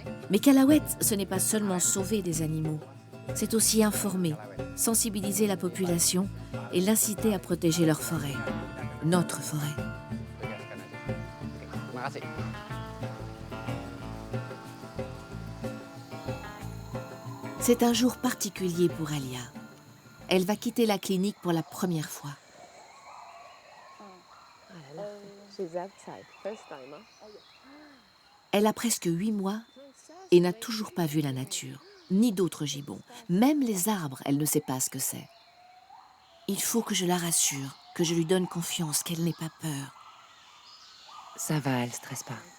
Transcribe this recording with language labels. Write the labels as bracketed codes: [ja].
[fr] Mais Calawet, ce n'est pas seulement sauver des animaux, c'est aussi informer, sensibiliser la population et l'inciter à protéger leur forêt, notre forêt. [ms] Terima kasih. [fr] C'est un jour particulier pour Alia. Elle va quitter la clinique pour la première fois. [en] She's outside, first time, hein? [fr] Elle a presque 8 mois et n'a toujours pas vu la nature, ni d'autres gibbons. Même les arbres, elle ne sait pas ce que c'est. Il faut que je la rassure, que je lui donne confiance, qu'elle n'ait pas peur. Ça va, elle ne stresse pas.